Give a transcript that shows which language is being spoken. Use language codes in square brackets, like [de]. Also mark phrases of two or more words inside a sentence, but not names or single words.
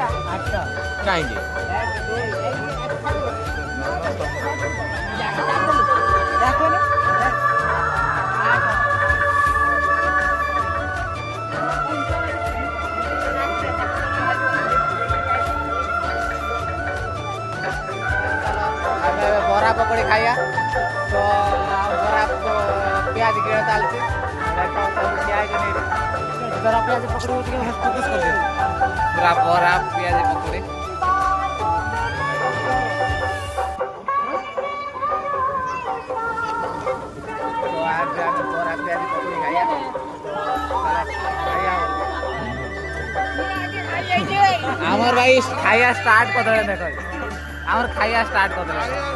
[or] आठटा କାହିଁକି [hi] देखो ना [or] ଆମେ ବରା ପକୋଡ଼ି ଖାଇବା ତ ବରା ପିଆଜ କିଣା ଚାଲିଛି ଠିଆ ହେଇକି [hi] जरा प्याज पकड़ो [or] ଟିକେ ଫୋକସ୍ [hi] कर दे [or] ପୁରା ବରା ପିଆଜ ପକୋଡ଼ି ତ ଆଜି ଆମେ ବରା ପିଆଜ ପକୋଡ଼ି ଖାଇବା ଆମର ଭାଇ ଖାଇବା ଷ୍ଟାର୍ଟ କରିଦେଲେ ଦେଖ ଆମର ଖାଇବା ଷ୍ଟାର୍ଟ କରିଦେଲେ